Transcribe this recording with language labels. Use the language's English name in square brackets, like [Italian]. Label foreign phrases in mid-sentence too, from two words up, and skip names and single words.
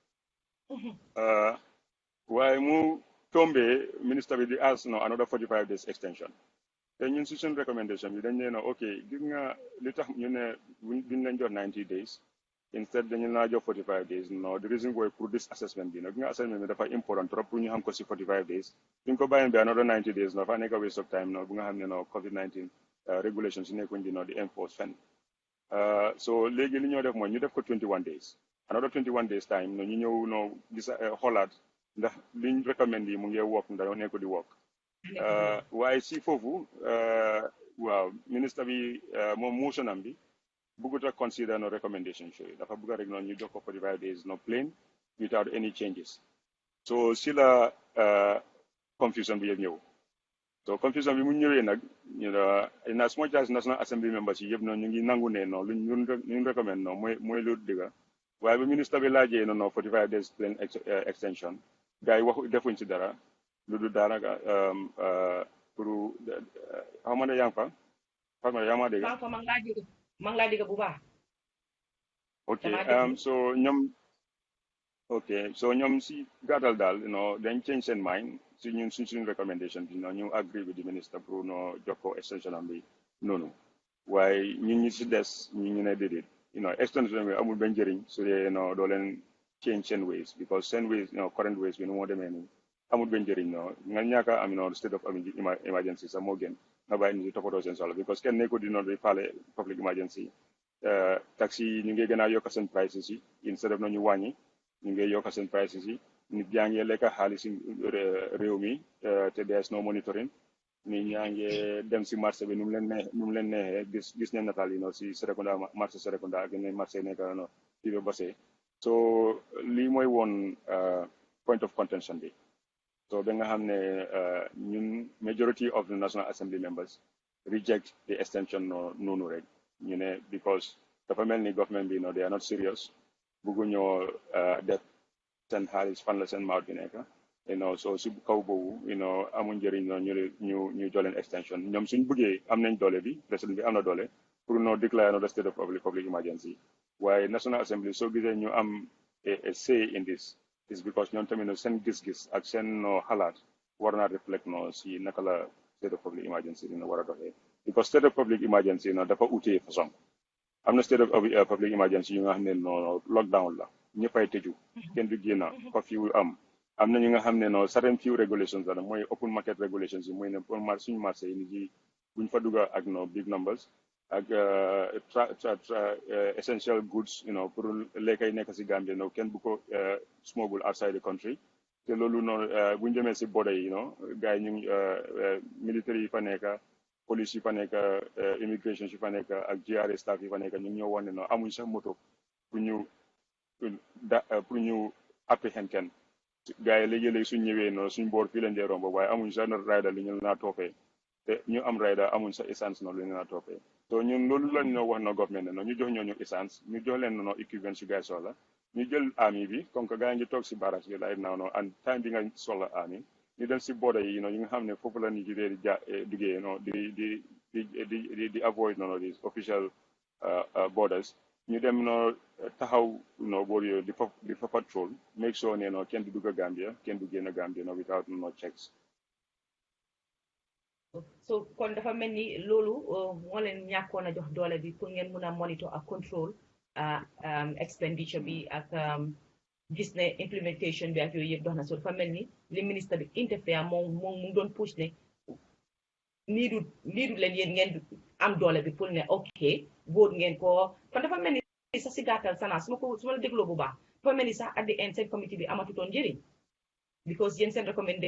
[Wolof] waaye mu tombé ministre bi di [English] ask another 45 days extension [Wolof] te ñun si suñ recommendation bi dañ ne ok gis nga li tax ñu ne duñ leen jox [English] 90 days instead [Wolof] dañu laa jox [English] 45 days the reason why [Wolof] pour [English] this assessment [Wolof] bi nag nga assessment bi dafa [French] important trop [Wolof] pour ñu xam ko si 45 days duñ ko bàyyi bi [English] another 90 days [Wolof] fa nekk [English] waste of time [Wolof] bu nga xam ne [English] COVID-19 regulations [Wolof] yi nekkuñ di enforce fenn so léegi li ñoo def mooy ñu def ko [English] 21 days another 21 days time [Wolof] ñu ñëw gis xoolaat ndax liñ recommend yi mu ngi work ndax nekko di work waaye si foofu waaw ministre bi moom motion am bi bëggut a [English] consider recommendations [Wolof] yooyu dafa bëgg rek ñu jox ko [English] 45 days plain without any changes [Wolof] so si la confusion bi yëpp ñëw so confusion bi mu ñëwee nag [English] in as much as National Assembly members [Wolof] yi yëpp ñu ngi nangu ne luñ recommend mooy lu dëgga waaye bi ministre bi laajee [English] 45 days plain extension [Wolof] gars yi waxu defuñ si dara lu du daanaka pour xaw ma yaa ngi fa Fatma yaa ma dégg maa ngi laa dégg bu baax ok so ñoom si gàttal daal dañ change seen mind si ñun suñ recommendation bi ñu [English] agree with the minister [Wolof] pour jox ko extension am bi noonu waaye ñun ñi si des ñu ne déedéet extension bi amul benn njëriñ su dee doo leen change seen [English] ways because [Wolof] seen [English] ways current ways [Wolof] bi nu moo demee nii amul benn njëriñ nga ñàkk a am [English] state of emergency [Wolof] sax moo gën nga bàyyi nit yi toppatoo seen soxla because kenn nekkul di faale [English] public emergency [Wolof] taxi yi ñu ngi gën a yokk seen prices yi [English] instead of [Wolof] ñu wàññi ñu ngi yokk seen prices yi nit yaa ngi lekk xaalis réew mi te [English] there's no monitoring [Wolof] nit ñaa ngi dem si marché bi nu mu leen neexee gis nañ nataal yi si Serekunda marché Serekunda ak yeneen marché yi nekk fii ba Basse so lii mooy woon [English] point of contention [Wolof] bi so ba nga xam ne ñun [English] majority of the National Assembly members reject the extension [Wolof] noonu rek ñu ne because dafa mel ni government bi they [English] are not serious [Wolof] bëgguñoo def seen xaalis fan la seen maat bi nekk so si kaw boobu amuñ njëriñ ñu joleen extension ñoom suñ bëggee am nañ doole bi président bi am na doole pour [English] declare the state of public emergency [Wolof] waaye National Assembly soo gisee ñu am [English] a say in this is because [Wolof] ñoom tamit seen gis-gis ak seen xalaat war naa reflect si naka la [English] state of public emergency [Wolof] dina war a doxee because [English] state of public emergency [Wolof] dafa utee façon am na [English] state of public emergency [Wolof] yu nga xam ne lockdown la ñëppay tëju kenn du génn curfew am na ñu nga xam ne [English] certain few regulations [Wolof] la mooy [English] open market regulations [Wolof] yi mooy ne pour suñu marché yi nit yi buñ fa dugga ak [English] big numbers [Wolof] ak [English] essential goods [Wolof] pour lekka yi nekk si Gambia kenn bu ko [English] smuggle outside the country [Wolof] te loolu noonu bu ñu demee si border yi gars yi ñu ngi militaire yi fa nekk police yi fa nekk immigration yi fa nekk ak [English] GRA staff [Wolof] yi fa nekk ñu ngi ñoo wan ne amuñ sax moto pour ñu pour ñu apprehend kenn gars yi léegi-léegi suñ ñëwee noonu suñ boor fii leen dee romb waaye amuñ sax rider li ñu naa toppee te ñu am rider amuñ sax essence noonu li ñu naa toppee so ñun loolu lañ ñoo wax na government ne ñu jox ñooñu essence ñu jox leen noonu équipement si gars yi soxla ñu jël army bi [French] comme que [Wolof] gars yi ngi toog si barrage bi [English] right now and time [Wolof] bi nga soxla army ñu dem si border yi yi nga xam ne foofu la nit yi di duggee di avoid noonu di [English] official borders [Wolof] ñu dem taxaw boor yooyu di fa patrol [English] make sure [Wolof] ne kenn du dugg Gambia kenn du génn Gambia [English] without checks. [Wolof] So kon dafa mel ni loolu moo leen ñàkkoon a jox doole bi pour ngeen mun a monitor ak [English] control expenditure [Wolof] bi ak gis ne implementation bi ak yooyu yëpp dox na so dafa mel ni li ministre bi interfere moom mu doon push ne niidu leen yéen ngeen am doole bi pour ne ok vote ngeen ko kon dafa mel ni sax si gàttal Sanna su ma la dégloo bu baax dafa mel ni sax [English] at the end [Wolof] seen committee bi amatutoon njëriñ because yéen seen recommendation